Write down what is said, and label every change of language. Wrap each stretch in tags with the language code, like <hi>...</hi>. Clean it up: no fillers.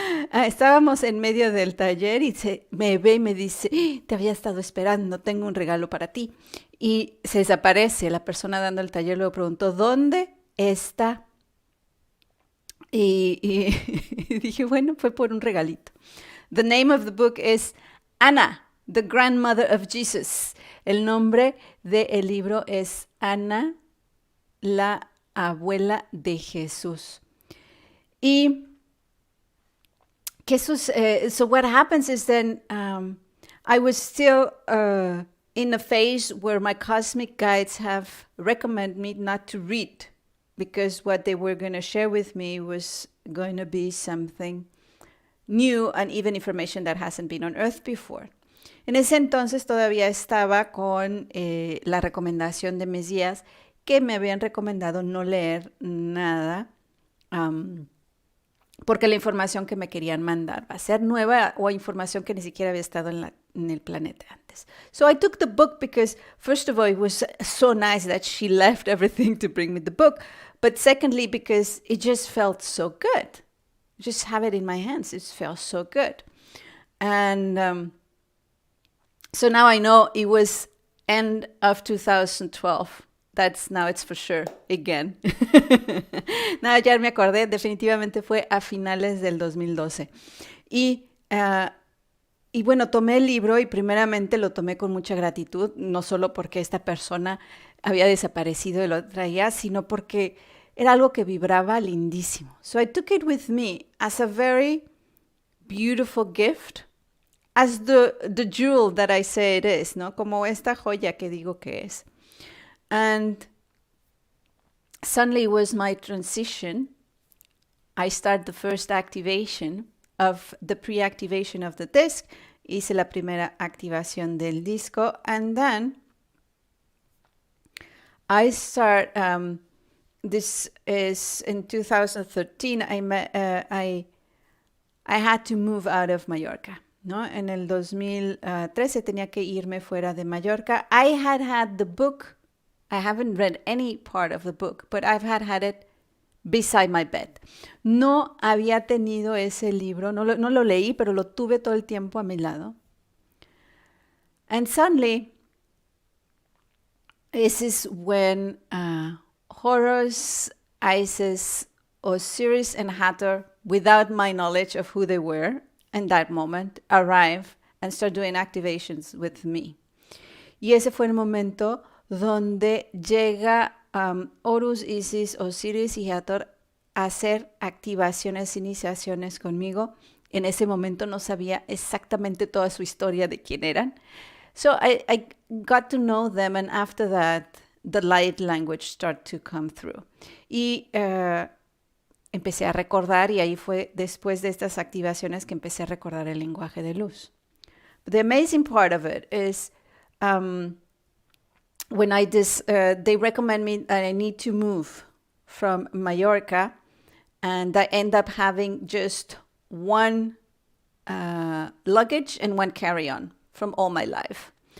<es>Estábamos en medio del taller y me ve y me dice, te había estado esperando, tengo un regalo para ti. Y se desaparece. La persona dando el taller luego preguntó, ¿dónde está? Y dije, bueno, fue por un regalito.</es> <en>The name of the book is Anna, the Grandmother of Jesus.</en> <es>El nombre del libro es Ana, la abuela de Jesús.</es> <en>Y so what happens is then I was still in a phase where my cosmic guides have recommended me not to read, because what they were going to share with me was going to be something new and even information that hasn't been on Earth before.</en> <es>En ese entonces todavía estaba con la recomendación de mis guías que me habían recomendado no leer nada porque la información que me querían mandar va a ser nueva o información que ni siquiera había estado en el planeta antes.</es> <en>So I took the book because, first of all, it was so nice that she left everything to bring me the book. But secondly, because it just felt so good. Just have it in my hands. It felt so good. And so now I know it was end of 2012. Now it's for sure, again.</en> <es>No, ya me acordé, definitivamente fue a finales del 2012. Y bueno, tomé el libro y primeramente lo tomé con mucha gratitud, no solo porque esta persona había desaparecido y lo traía, sino porque era algo que vibraba lindísimo.</es> <en>So I took it with me as a very beautiful gift, as the jewel that I say it is, ¿no?</en> <es>Como esta joya que digo que es.</es> <en>And suddenly it was my transition. I started the first activation of the pre-activation of the disc.</en> <es>Hice la primera activación del disco.</es> <en>And then I start, this is in 2013, I had to move out of Mallorca.</en> <es>¿No? En el 2013 tenía que irme fuera de Mallorca.</es> <en>I had the book. I haven't read any part of the book, but I've had it beside my bed.</en> <es>No había tenido ese libro, no lo leí, pero lo tuve todo el tiempo a mi lado.</es> <en>And suddenly, this is when Horus, Isis, Osiris, and Hathor, without my knowledge of who they were in that moment, arrive and start doing activations with me.</en> <es>Y ese fue el momento donde llega Horus, Isis, Osiris y Hathor a hacer activaciones, iniciaciones conmigo. En ese momento no sabía exactamente toda su historia de quién eran.</es> <en>So I got to know them, and after that, the light language started to come through.</en> <es>Y empecé a recordar, y ahí fue después de estas activaciones que empecé a recordar el lenguaje de luz.</es> <en>But the amazing part of it is when they recommend me that I need to move from Mallorca, and I end up having just one luggage and one carry-on from all my life.</en>